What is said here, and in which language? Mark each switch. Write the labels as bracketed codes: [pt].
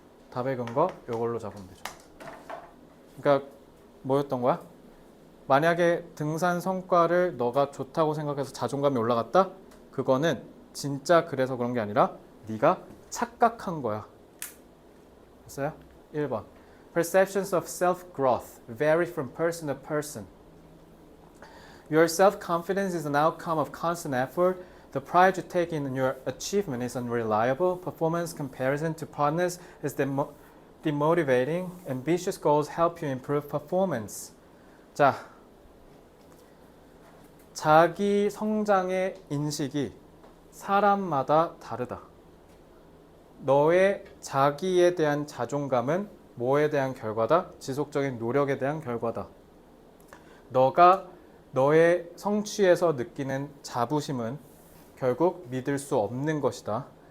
[ko] 답의 근거 이걸로 잡으면 되죠. 그러니까 뭐였던 거야? 만약에 등산 성과를 너가 좋다고 생각해서 자존감이 올라갔다? 그거는 진짜 그래서 그런 게 아니라 네가 착각한 거야. 됐어요? 1번. [en] Perceptions of self-growth vary from person to person. Your self-confidence is an outcome of constant effort. The pride you take in your achievement is unreliable. Performance comparison to partners is demotivating. Ambitious goals help you improve performance. [ko] 자, 자기 성장의 인식이 사람마다 다르다. 너의 자기에 대한 자존감은 뭐에 대한 결과다? 지속적인 노력에 대한 결과다. 너가 너의 성취에서 느끼는 자부심은 결국 믿을 수 없는 것이다.